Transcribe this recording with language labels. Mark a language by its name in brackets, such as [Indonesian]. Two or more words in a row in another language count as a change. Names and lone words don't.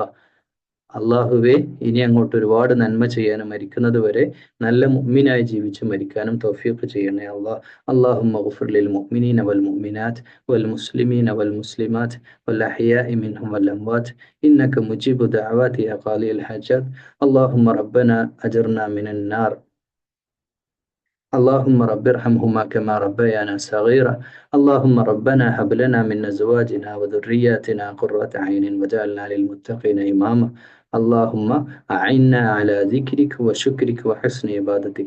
[Malayalam] അള്ളാഹുവെ ഇനി അങ്ങോട്ട് ഒരുപാട് നന്മ ചെയ്യാനും മരിക്കുന്നത് വരെ നല്ല മുഅ്മിനായി ജീവിച്ച് മരിക്കാനും തൗഫീഖ് ചെയ്യണേ അല്ലാഹ്. [Arabic] اللهم اغفر للمؤمنين والمؤمنات والمسلمين والمسلمات والأحياء منهم والأموات إنك مجيب الدعوات يا قاضي الحاجات. اللهم ربنا أجرنا من النار. اللهم رب ارحمهما كما ربيانا صغيرا. اللهم ربنا هب لنا من أزواجنا وذرياتنا قرة عين واجعلنا للمتقين إماما. اللهم أعنا على ذكرك وشكرك وحسن عبادتك.